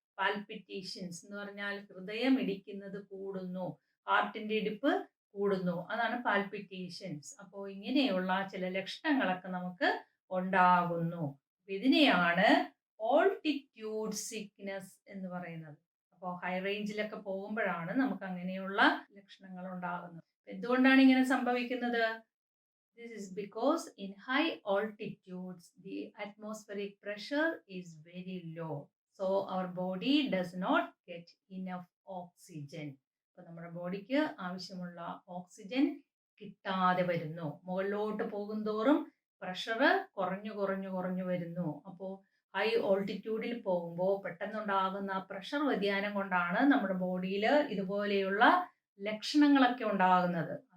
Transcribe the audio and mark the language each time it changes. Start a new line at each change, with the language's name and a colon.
Malayalam: Palpitations എന്ന് പറഞ്ഞാൽ ഹൃദയം ഇടിക്കുന്നത് കൂടുന്നു, ഹാർട്ടിന്റെ ഇടിപ്പ് കൂടുന്നു, അതാണ് പാൽപിറ്റേഷൻസ്. അപ്പോൾ ഇങ്ങനെയുള്ള ചില ലക്ഷണങ്ങളൊക്കെ നമുക്ക് ഉണ്ടാകുന്നു. ഇതിനെയാണ് ഓൾട്ടിറ്റ്യൂഡ് സിക്നസ് എന്ന് പറയുന്നത്. അപ്പോൾ ഹൈ റേഞ്ചിലൊക്കെ പോകുമ്പോഴാണ് നമുക്ക് അങ്ങനെയുള്ള ലക്ഷണങ്ങൾ ഉണ്ടാകുന്നത്. എന്തുകൊണ്ടാണ് ഇങ്ങനെ സംഭവിക്കുന്നത്?
English: This is because in high altitudes the atmospheric pressure is very low, so our body does not get enough oxygen.
Malayalam: അപ്പോൾ നമ്മുടെ ബോഡിക്ക് ആവശ്യമുള്ള ഓക്സിജൻ കിട്ടാതെ വരുന്നു. മുകളിലോട്ട് പോകുന്തോറും പ്രഷർ കുറഞ്ഞു കുറഞ്ഞു കുറഞ്ഞു വരുന്നു. അപ്പോൾ ഹൈ ഓൾട്ടിറ്റ്യൂഡിൽ പോകുമ്പോൾ പെട്ടെന്നുണ്ടാകുന്ന പ്രഷർ വ്യതിയാനം കൊണ്ടാണ് നമ്മുടെ ബോഡിയിൽ ഇതുപോലെയുള്ള ലക്ഷണങ്ങളൊക്കെ ഉണ്ടാകുന്നത്.